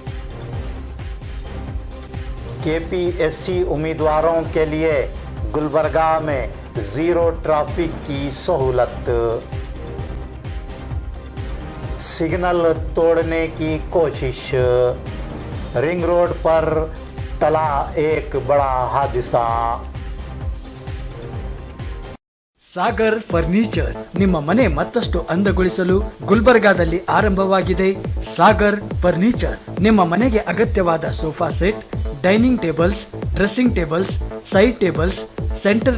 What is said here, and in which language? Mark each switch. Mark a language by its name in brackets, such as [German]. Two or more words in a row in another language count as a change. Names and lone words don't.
[Urdu] KPSC امیدواروں کے لیے گلبرگہ میں [English] zero traffic [Urdu] کی سہولت. سگنل توڑنے کی کوشش, [English] ring road [Urdu] پر ٹلا ایک بڑا حادثہ. [Kannada] ಸಾಗರ್ ಫರ್ನಿಚರ್ ನಿಮ್ಮ ಮನೆ ಮತ್ತಷ್ಟು ಅಂದಗೊಳಿಸಲು ಗುಲ್ಬರ್ಗಾದಲ್ಲಿ ಆರಂಭವಾಗಿದೆ. ಸಾಗರ್ ಫರ್ನಿಚರ್ ನಿಮ್ಮ ಮನೆಗೆ ಅಗತ್ಯವಾದ [English] sofa set, dining tables, dressing tables, side tables, center